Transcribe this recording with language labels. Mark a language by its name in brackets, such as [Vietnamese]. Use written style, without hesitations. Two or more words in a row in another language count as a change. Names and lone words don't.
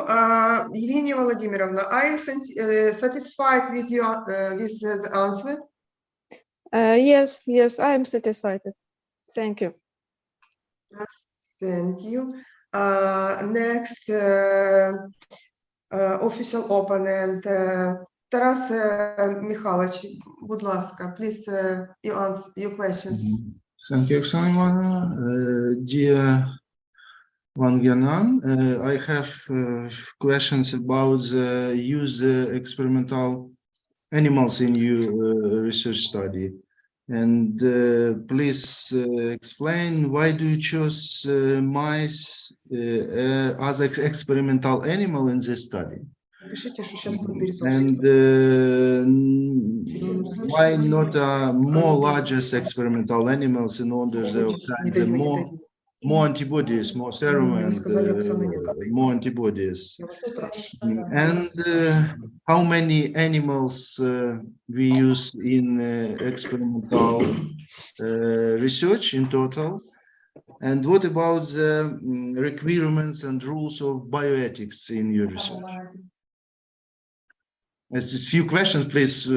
[English] Evgenia Vladimirovna, are you satisfied with your with the answer? Yes, I am satisfied. Thank you. Thank you. Next official opponent, Taras Mikhailovich, [Ukrainian] будь ласка, [English] please you answer your questions. Thank you, Oksana. Dear Wang Yanan. I have questions about the use experimental animals in your research study. And please explain why do you choose mice as experimental animal in this study? [Ukrainian] Пишите, що зараз проберіть. [English] And why not more largest experimental animals in order to obtain the more antibodies, more serum and more antibodies? [Russian] Я вас спрашиваю. [English] And how many animals we use in experimental research in total? And what about the requirements and rules of bioethics in your research? It's a few questions, please.